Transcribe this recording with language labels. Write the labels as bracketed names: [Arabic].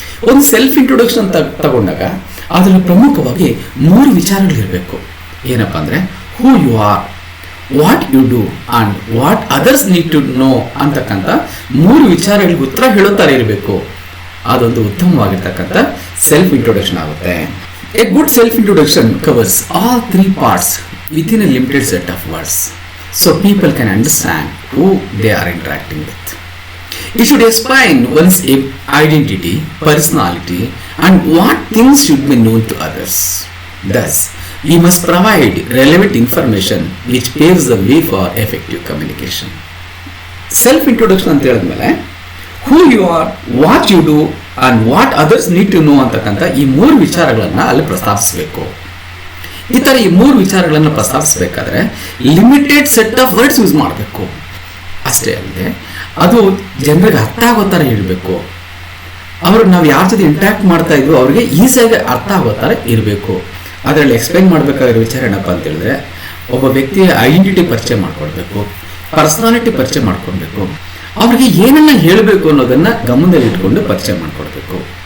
[Kannada] ಒಂದು self introduction ತಗೊಂಡಾಗ ಅದರಲ್ಲಿ ಪ್ರಮುಖವಾಗಿ 3 ವಿಚಾರಗಳಿರಬೇಕು. ಏನಪ್ಪ ಅಂದರೆ [English] who you are, what you do and what others need to know [Kannada] ಅಂತಕ್ಕಂಥ 3 ವಿಚಾರಗಳಿಗೆ ಉತ್ತರ ಹೇಳುತ್ತಾರೆ ಇರಬೇಕು. ಅದೊಂದು ಉತ್ತಮವಾಗಿರ್ತಕ್ಕಂಥ ಸೆಲ್ಫ್ ಇಂಟ್ರೊಡಕ್ಷನ್ ಆಗುತ್ತೆ. [English] A good self introduction covers all 3 parts within a limited set of words, so people can understand who they are interacting with. It should explain one's identity, personality, and what things should be known to others. Thus, we must provide relevant information which paves the way for effective communication. Self-introduction [Kannada] ಅಂತ ಹೇಳಿದ್ಮೇಲೆ [English] who you are, what you do, and what others need to know [Kannada] ಅಂತಕ್ಕಂಥ ಈ 3 ವಿಚಾರಗಳನ್ನು ಅಲ್ಲಿ ಪ್ರಸ್ತಾಪಿಸಬೇಕು. ಈ ಥರ ಈ 3 ವಿಚಾರಗಳನ್ನು ಪ್ರಸ್ತಾಪಿಸಬೇಕಾದ್ರೆ [English] limited set of words [Kannada] use ಮಾಡಬೇಕು. ಅಷ್ಟೇ ಅಲ್ಲದೆ ಅದು ಜನರಿಗೆ ಅರ್ಥ ಆಗೋ ಥರ ಇರಬೇಕು. ಅವರು ನಾವು ಯಾರ ಜೊತೆ ಇಂಟ್ಯಾಕ್ಟ್ ಮಾಡ್ತಾ ಇದ್ವು ಅವ್ರಿಗೆ ಈಸಿಯಾಗಿ ಅರ್ಥ ಆಗೋ ಥರ ಇರಬೇಕು. ಅದರಲ್ಲಿ ಎಕ್ಸ್ಪ್ಲೈನ್ ಮಾಡಬೇಕಾಗಿರೋ ವಿಚಾರ ಏನಪ್ಪ ಅಂತ ಹೇಳಿದ್ರೆ ಒಬ್ಬ ವ್ಯಕ್ತಿಯ ಐಡೆಂಟಿಟಿ ಪರಿಚಯ ಮಾಡ್ಕೊಳ್ಬೇಕು, ಪರ್ಸನಾಲಿಟಿ ಪರಿಚಯ ಮಾಡ್ಕೊಳ್ಬೇಕು, ಅವ್ರಿಗೆ ಏನನ್ನ ಹೇಳಬೇಕು ಅನ್ನೋದನ್ನು ಗಮನದಲ್ಲಿ ಇಟ್ಕೊಂಡು ಪರಿಚಯ ಮಾಡ್ಕೊಳ್ಬೇಕು.